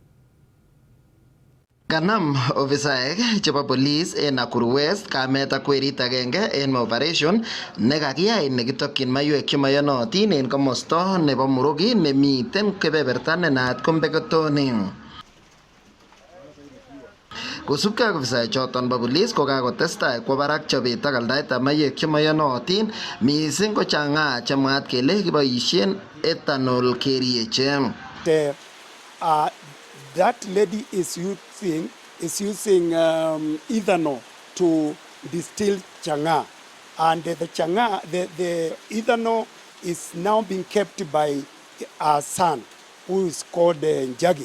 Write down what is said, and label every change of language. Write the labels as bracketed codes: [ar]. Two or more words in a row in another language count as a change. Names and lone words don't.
[kln] Kanam ofisaek chebo police en Nakuru West kamet ak werit agenge en operation nekakiyai nekitokyin maiwek chemoyonotin en komosta nebo Murugi nemiten kebeberta nenaat ko Mbeketoni. Kosubkei ak ofisaechoton bo police kokakotestai kwo barak chobet ak aldaetab maiywek chemoyonotin mising ko chang'a chemwaat kele kiboisien ethanol kerieche. [en] That lady is using ethanol to distill chang'a, and the ethanol is now being kept by our son, who is called Njagi.